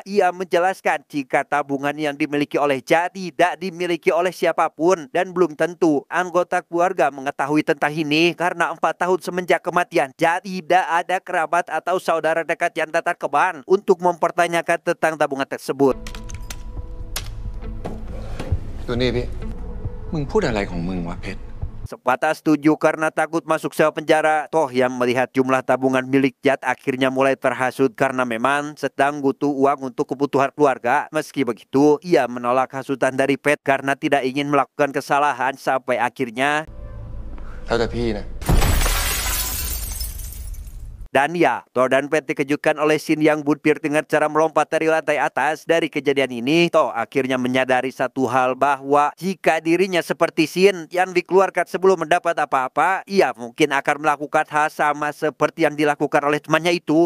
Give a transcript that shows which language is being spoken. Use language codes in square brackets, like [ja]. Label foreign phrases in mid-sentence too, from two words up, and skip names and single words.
[id] Ia menjelaskan jika tabungan yang dimiliki oleh Chad tidak dimiliki oleh siapapun dan belum tentu anggota keluarga mengetahui tentang ini karena 4 tahun semenjak kematian Chad tidak ada kerabat atau saudara dekat yang datang ke bank untuk mempertanyakan tentang tabungan tersebut. [th] ตัวนี้พี่มึงพูดอะไรของมึงวะเพชร [id] Sebatas setuju karena takut masuk sel penjara. Toh yang melihat jumlah tabungan milik Chad akhirnya mulai terhasut karena memang sedang butuh uang untuk kebutuhan keluarga. Meski begitu, ia menolak hasutan dari Pet karena tidak ingin melakukan kesalahan sampai akhirnya [th] แล้วแต่พี่นะ [id] dan ya, Toh dan Pet dikejutkan oleh Shin yang buntut dengan cara melompat dari lantai atas. Dari kejadian ini, Toh akhirnya menyadari satu hal bahwa jika dirinya seperti Shin yang dikeluarkan sebelum mendapat apa-apa, ia mungkin akan melakukan hal sama seperti yang dilakukan oleh temannya itu.